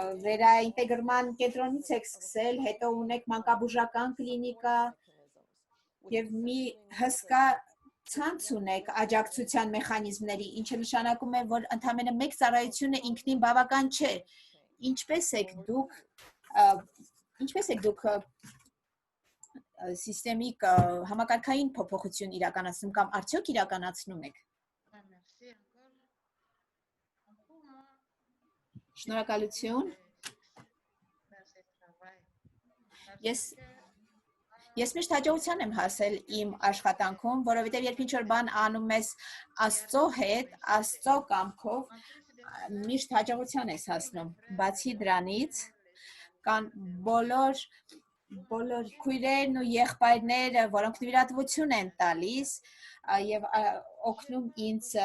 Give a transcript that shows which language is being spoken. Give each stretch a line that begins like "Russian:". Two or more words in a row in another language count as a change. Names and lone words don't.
Armenian: վերաինտեգրման կենտրոնից եք սկսել, հետո ունեք մանկաբուժական կլինիկա, Եվ մի հսկա ցանց ունեք աջակցության մեխանիզմների, ինչը նշանակում է, որ ընդամենը մեկ ծառայությունը ինքնին բավական չէ։ Ինչպես եք դուք սիստեմիկ համակարգային փոփոխություն իրականացնում կամ արդյոք իրականացնում եք։
French: Merci encore. En pour moi,
Armenian: Շնորհակալություն։
French: dans ce travail.
Armenian: Ես միշտ հաջողության եմ հասել իմ աշխատանքում, որովհետև երբ ինչ-որ բան անում ես Աստծո հետ, Աստծո կամքով, միշտ հաջողության ես հասնում։ Բացի դրանից, կան բոլոր քույրերն ու եղբայրները, որոնք նվիրատվություն են տալիս եւ օգնում ինձ